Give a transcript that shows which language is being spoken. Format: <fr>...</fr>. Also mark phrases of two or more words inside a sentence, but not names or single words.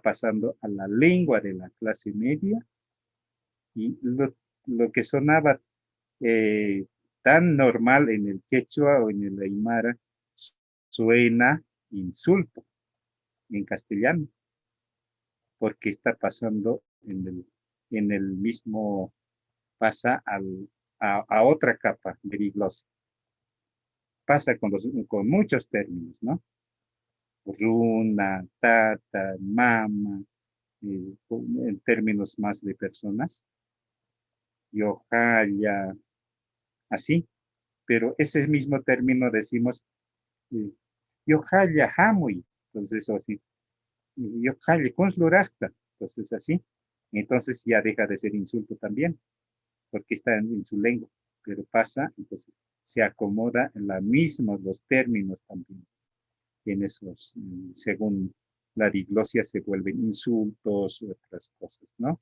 <es>pasando a la lengua de la clase media, y lo que sonaba tan normal en el quechua o en el aymara suena insulto en castellano, porque está pasando en el mismo, pasa a otra capa de diglosia. Pasa con muchos términos, ¿no?</es> <qu>Runa, tata, mama,</qu> <es>en términos más de personas, yojaya, así. Pero ese mismo término decimos</es> <qu>yojaya hamuy,</qu> <es>entonces así,</es> <qu>yojaya kunslurasta,</qu> <es>entonces así. Entonces ya deja de ser insulto también, porque está en su lengua, pero pasa, entonces se acomoda en la misma, los términos también. En esos, según la diglosia, se vuelven insultos u otras cosas, ¿no?</es>